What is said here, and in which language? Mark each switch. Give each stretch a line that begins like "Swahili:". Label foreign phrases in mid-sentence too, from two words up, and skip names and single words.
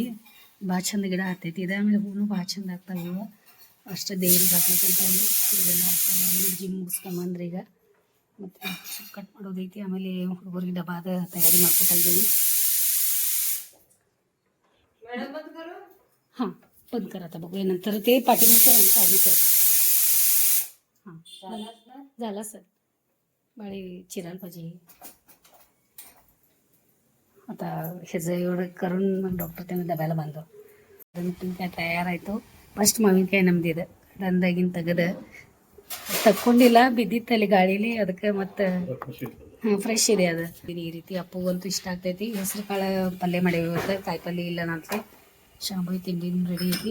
Kannada: ಭಾಳ ಚಂದ ಗಿಡ ಆಗ್ತೈತಿ ಇದು. ಆಮೇಲೆ ಹೂವು ಭಾಳ ಚಂದ ಆಗ್ತಾವೆ ಇವು. ಅಷ್ಟೇ ದೇವ್ರಿಗೆ ಹಾಕ್ಬೇಕಂತ ಹೇಳಿ ಇದೆಲ್ಲ ಹಾಕ್ತಾವೆ. ಜಿಮ್ ಮುಗಿಸ್ಕೊಂಬಂದ್ರೆ ಈಗ ಮತ್ತು ಸ್ವಲ್ಪ ಕಟ್ ಮಾಡೋದೈತಿ. ಆಮೇಲೆ ಹುಡುಗರಿಗೆ ಡಬ್ಬಾದ ತಯಾರಿ ಮಾಡ್ಕೊತಾ ಇದ್ದೀವಿ.
Marathi: ಹಾಂ बंद करा आता बघूया नंतर. ते पाठीमागचं चालूच आहे. हां झाला सर. बाळी चिरायला पाहिजे आता. ह्याचं एवढं करून मग डॉक्टर त्यांना डब्याला बांधव.
Kannada: काय ತಯಾರಾಯಿತು. ಫಸ್ಟ್ ಮಾವಿನಕಾಯಿ ನಮ್ದಿದೆ, ದಂದಾಗಿನ ತೆಗೆದು ತಕ್ಕೊಂಡಿಲ್ಲ, ಬಿದ್ದಿತ್ತಲ್ಲಿ ಗಾಳೀಲಿ, ಅದಕ್ಕೆ ಮತ್ತು ಫ್ರೆಶ್ ಇದೆ ಅದು. ಈ ರೀತಿ ಅಪ್ಪಗಂತೂ ಇಷ್ಟ ಆಗ್ತೈತಿ. ಹೆಸರು ಕಾಳು ಪಲ್ಯ ಮಾಡೀವಿ ಇವತ್ತು, ಕಾಯಿ ಪಲ್ಯ ಇಲ್ಲ ನಂತಲೇ. ಶಾಂಭವಿ ತಿಂಡಿನೂ ರೆಡಿ ಐತಿ.